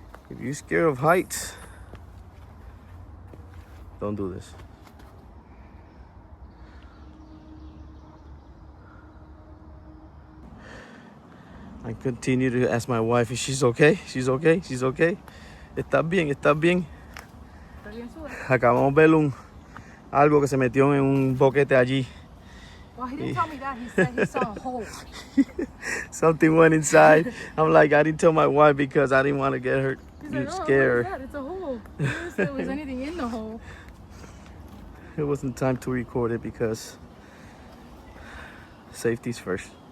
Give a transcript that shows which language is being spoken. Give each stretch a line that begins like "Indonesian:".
English: If you're scared of heights, don't do this. I continue to ask my wife if she's okay. She's okay. She's okay.
Spanish: ¿Estás bien? ¿Estás bien? Está bien suave. Acabamos de ver algo que se metió en un boquete allí.
English: Well, he didn't tell me that. He said he saw a hole. Something went inside. I'm like, I didn't tell my wife because I didn't want to get her He's like, oh, scared. what is that? It's a hole. He didn't say there was anything in the hole. It wasn't time to record it because safety's first.